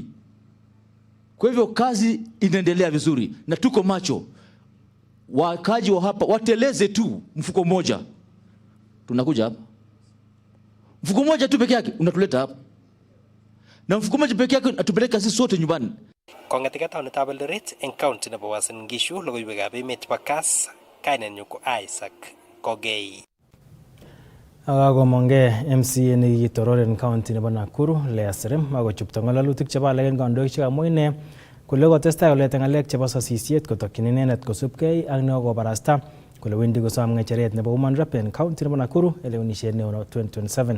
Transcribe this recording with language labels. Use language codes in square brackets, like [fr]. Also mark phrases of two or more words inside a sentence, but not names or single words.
[sw] Kwa hivyo kazi inaendelea vizuri na tuko macho. Wakaji wa hapa wateleze tu mfuko mmoja. Tunakuja hapa. Mfuko mmoja tu peke yake unatuleta hapa. Na mfuko mmoja peke yake atupeleka sisi sote nyumbani. [kln] Kong'etikei taonitab Eldoret eng county nebo Uasin Gishu logoiwekab emet chebo Kass, kainenyu ko Isaac Kogei. Akakomongei MCA nekikitororen county nebo Nakuru Lea Serem akochupto ng'alalutik chebo alak eng kandoik chekamwa ine kole kotestai koleta ng'alek chebo sasisiet kotokyin inendet kosubkei ak nekokobarasta kole wendi kosom ng'echeret nebo Women Rep en county nebo Nakuru elewenisiet neo 2027.